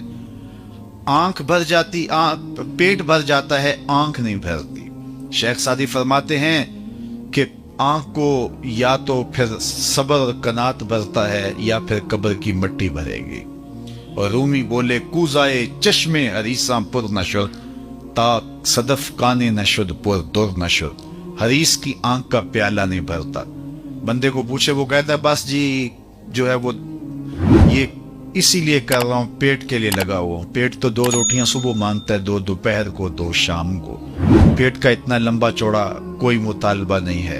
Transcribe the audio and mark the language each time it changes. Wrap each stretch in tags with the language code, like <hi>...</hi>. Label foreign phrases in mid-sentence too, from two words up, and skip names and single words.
<ur>آنکھ بھر جاتی، پیٹ بھر جاتا ہے، آنکھ نہیں بھرتی۔ شیخ سعدی فرماتے ہیں کہ آنکھ کو یا تو پھر صبر اور قناعت بھرتا ہے یا پھر قبر کی مٹی بھرے گی۔ اور رومی بولے</ur> <fa>کوزائے چشمے حریصاں پر نشد، تا صدف کانے نشد پر در نشد۔</fa> <ur>حریص کی آنکھ کا پیالہ نہیں بھرتا۔ بندے کو پوچھے، وہ کہتا ہے بس جی جو ہے وہ یہ اسی لیے کر رہا ہوں، پیٹ کے لیے لگا ہوا ہوں۔ پیٹ تو 2 روٹیاں صبح مانگتا ہے، 2 دوپہر کو، 2 شام کو۔ پیٹ کا اتنا لمبا چوڑا کوئی مطالبہ نہیں ہے۔</ur>